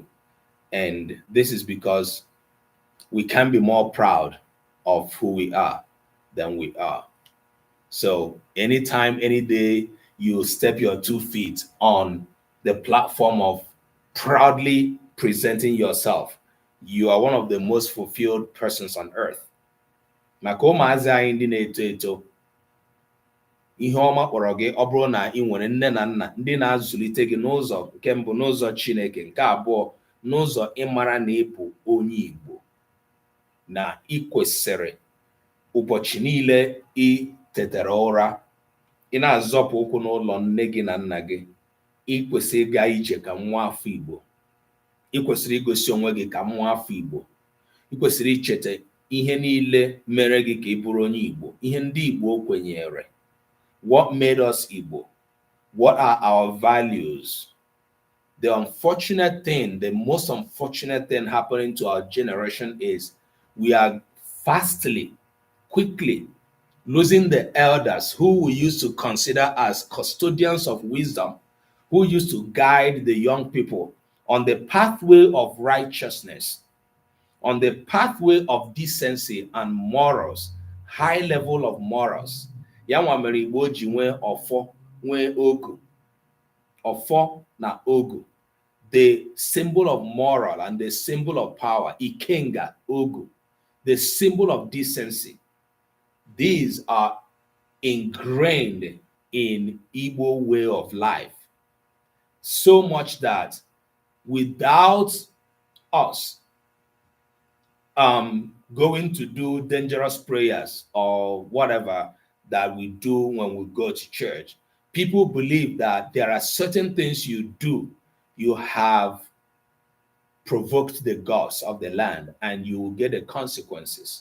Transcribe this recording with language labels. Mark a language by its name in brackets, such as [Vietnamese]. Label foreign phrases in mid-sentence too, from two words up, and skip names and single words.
[English] And this is because we can be more proud of who we are than we are. So anytime, any day you step your 2 feet on the platform of proudly presenting yourself, you are one of the most fulfilled persons on earth. [Igbo] Maka ụmụazị anyị ndị na-eto eto, ihe ọma kpọrọ gị ọ bụrụ na ị nwere nne na nna ndị na-azụlite gị n'ụzọ nke mbụ, n'ụzọ Chineke, nke abụọ n'ụzọ ịmara na ịbụ onye Igbo, na ị kwesịrị ụbọchị niile ị tetara ụra, ị na-azọpụ ụkwụ n'ụlọ nne gị na nna gị, ị kwesịrị ịga ije ka nwa afọ Igbo, ị kwesịrị igosi onwe gị ka nwa afọ Igbo, ị kwesịrị icheta ihe niile mere gị ka ị bụrụ onye Igbo, ihe ndị Igbo kwenyere. [English] What made us Igbo? What are our values? The unfortunate thing, the most unfortunate thing happening to our generation is we are quickly losing the elders who we used to consider as custodians of wisdom, who used to guide the young people on the pathway of righteousness, on the pathway of decency and morals, high level of morals. [Igbo] Ya nwa mere Igbo ji nwee ọfọ, nwee ogu. Ọfọ na ogu, [English] the symbol of moral and the symbol of power, Ikenga, ogu, the symbol of decency. These are ingrained in Igbo way of life. So much that without us going to do dangerous prayers or whatever that we do when we go to church, people believe that there are certain things you do, you have provoked the gods of the land and you will get the consequences.